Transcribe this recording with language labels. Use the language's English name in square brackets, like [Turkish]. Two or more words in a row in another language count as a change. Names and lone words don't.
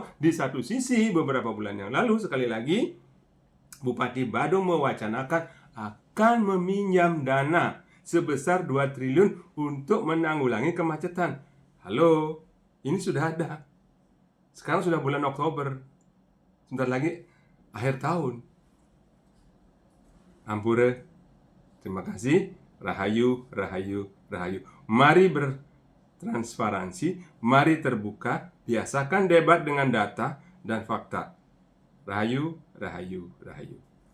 [Indonesian] Di satu sisi, beberapa bulan yang lalu, sekali lagi, Bupati Badung mewacanakan akan meminjam dana sebesar 2 triliun untuk menanggulangi kemacetan. Halo, ini sudah ada. Sekarang sudah bulan Oktober. Sebentar lagi akhir tahun. Ampura. Terima kasih. Rahayu, rahayu, rahayu. Mari bertransparansi, mari terbuka, biasakan debat dengan data dan fakta. Rahayu, rahayu, rahayu.